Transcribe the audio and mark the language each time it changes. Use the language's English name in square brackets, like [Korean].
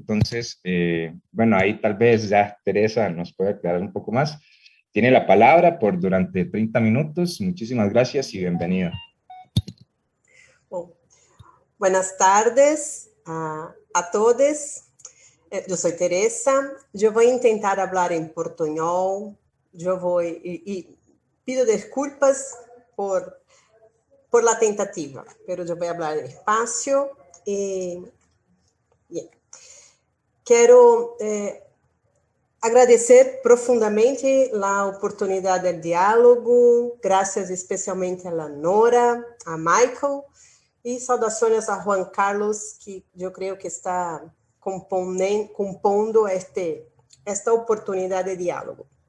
[Spanish] Entonces, bueno, ahí tal vez ya Teresa nos puede aclarar un poco más. Tiene la palabra por durante 30 minutos. Muchísimas gracias y bienvenida. [Portuguese] Bom, [Spanish] buenas tardes a todos. [Portuguese] Eu sou Teresa. Eu vou tentar falar em portunhol. Eu vou e [Spanish] pido [Portuguese] desculpas [Spanish] por la tentativa, pero yo voy a hablar despacio. Bien. Quiero agradecer profundamente la oportunidad del diálogo, gracias especialmente a la Nora, a Michael, y [Portuguese] saudações [Spanish] a Juan Carlos, que yo creo que [Portuguese] está compondo [Spanish] esta oportunidad de diálogo.